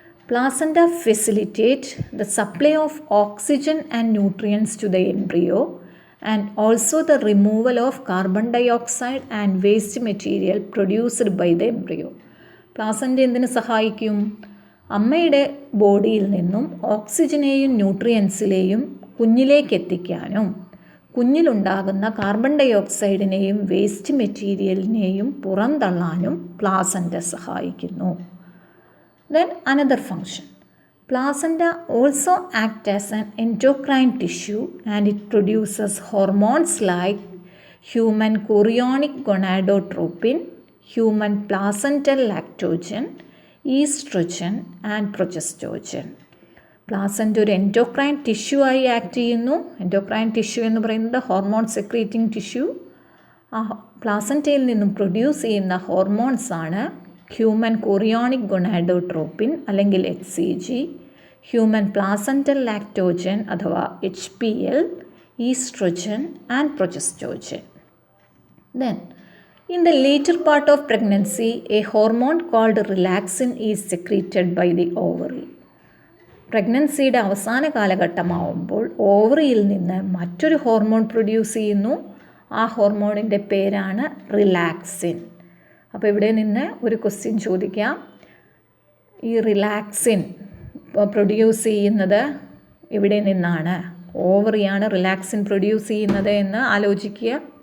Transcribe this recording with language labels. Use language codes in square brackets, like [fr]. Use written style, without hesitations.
[en] Placenta facilitate the supply of oxygen and nutrients to the embryo and also the removal of carbon dioxide and waste material produced by the embryo. [ml] Placenta എന്തിനു സഹായിക്കും? അമ്മയുടെ ബോഡിയിൽ നിന്നും ഓക്സിജനെയും ന്യൂട്രിയൻസിലെയും കുഞ്ഞിലേക്ക് എത്തിക്കാനും കുഞ്ഞിലുണ്ടാകുന്ന carbon ഡയോക്സൈഡിനെയും waste മെറ്റീരിയലിനെയും പുറന്തള്ളാനും placenta സഹായിക്കുന്നു. [en] Then another function. Placenta also act as an endocrine tissue and it produces hormones like human chorionic gonadotropin, human placental lactogen, estrogen and progestogen. [ml] Placenta ഒരു endocrine tissue ആയി act ചെയ്യുന്നു. Endocrine tissue എന്ന് പറയുന്നത് hormone secreting tissue. ആ പ്ലാസൻ്റയിൽ നിന്നും produce ചെയ്യുന്ന ഹോർമോൺസാണ് human chorionic gonadotropin അല്ലെങ്കിൽ HCG, human placental Lactogen അഥവാ HPL, oestrogen and പ്രൊജസ്റ്റോജൻ. [en] Then, in the later part of pregnancy, a hormone called relaxin is secreted by the ovary. [ml] പ്രഗ്നൻസിയുടെ അവസാന കാലഘട്ടമാവുമ്പോൾ ഓവറിയിൽ നിന്ന് മറ്റൊരു ഹോർമോൺ പ്രൊഡ്യൂസ് ചെയ്യുന്നു. ആ ഹോർമോണിൻ്റെ പേരാണ് റിലാക്സിൻ. അപ്പോൾ ഇവിടെ നിന്ന് ഒരു ക്വസ്റ്റ്യൻ ചോദിക്കാം. ഈ റിലാക്സിൻ പ്രൊഡ്യൂസ് ചെയ്യുന്നത് ഇവിടെ നിന്നാണ്, ഓവറിയാണ് റിലാക്സിൻ പ്രൊഡ്യൂസ് ചെയ്യുന്നത് എന്ന് ആലോചിക്കുക.